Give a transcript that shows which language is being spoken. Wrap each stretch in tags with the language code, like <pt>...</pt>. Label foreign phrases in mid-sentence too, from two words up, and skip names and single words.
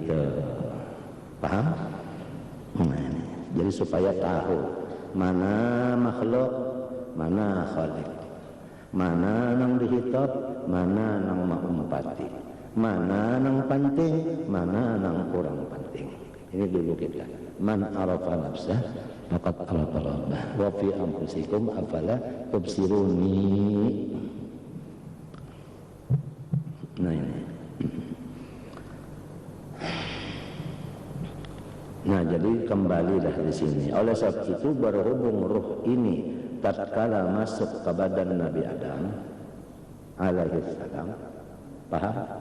<bjn>Nah, itu paham? Nah, Jadi supaya tahu mana makhluk, mana khalik, mana nang dihitab, mana nang maumpati, mana nang penting, mana nang kurang penting. Ini dulu kita.</bjn> <ar>من عرف نفسه فقد عرف ربه وفي أنفسكم أفلا تبصرون.</ar> <bjn>Nah ini. Nah jadi kembalilah di sini. Oleh sebab itu berhubung ruh ini tatkala masuk ke badan Nabi Adam</bjn> <ar>عليه السلام,</ar> <bjn>paham?</bjn>